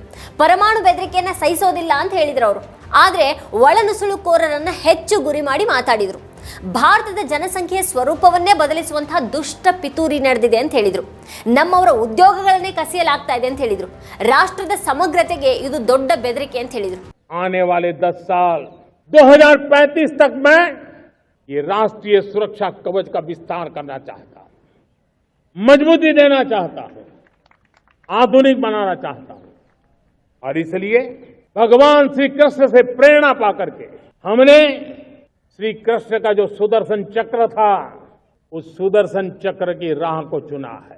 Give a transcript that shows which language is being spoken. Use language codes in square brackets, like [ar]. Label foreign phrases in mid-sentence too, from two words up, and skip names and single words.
[kn] ಪರಮಾಣು ಬೆದರಿಕೆಯನ್ನ ಸಹಿಸೋದಿಲ್ಲ ಅಂತ ಹೇಳಿದ್ರು ಅವರು. ಆದರೆ ಒಳನುಸುಳುಕೋರರನ್ನ ಹೆಚ್ಚು ಗುರಿ ಮಾಡಿ ಮಾತಾಡಿದ್ರು. ಭಾರತದ ಜನಸಂಖ್ಯೆಯ ಸ್ವರೂಪವನ್ನೇ ಬದಲಿಸುವಂತಹ ದುಷ್ಟ ಪಿತೂರಿ ನಡೆದಿದೆ ಅಂತ ಹೇಳಿದ್ರು. ನಮ್ಮವರ ಉದ್ಯೋಗಗಳನ್ನೇ ಕಸಿಯಲಾಗ್ತಾ ಇದೆ ಅಂತ ಹೇಳಿದ್ರು. ರಾಷ್ಟ್ರದ ಸಮಗ್ರತೆಗೆ ಇದು ದೊಡ್ಡ ಬೆದರಿಕೆ ಅಂತ ಹೇಳಿದ್ರು. [hi] आने वाले 10 साल 2035 तक मैं ये राष्ट्रीय सुरक्षा कवच का विस्तार करना चाहता हूं, मजबूती देना चाहता हूं, आधुनिक बनाना चाहता हूं। और इसलिए भगवान श्री कृष्ण से प्रेरणा पाकर के हमने श्री कृष्ण का जो सुदर्शन चक्र था उस सुदर्शन चक्र की राह को चुना है।